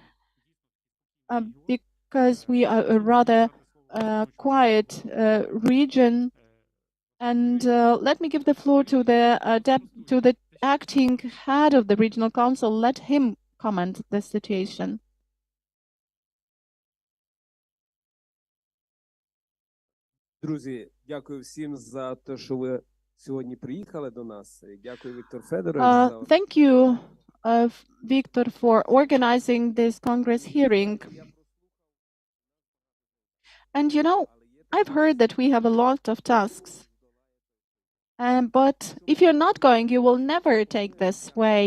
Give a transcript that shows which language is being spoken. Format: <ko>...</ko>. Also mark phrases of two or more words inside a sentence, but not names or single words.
<en>Because we are a rather quiet region. And let me give the floor to the acting head of the regional council. Let him comment the situation.</en> <uk>Друзі, дякую всім за те, що ви сьогодні приїхали до нас. Дякую, Віктор Федорович.</uk> <en>Thank you, Victor, for organizing this Congress hearing. And you know, I've heard that we have a lot of tasks. But if you're not going, you will never take this way.</en>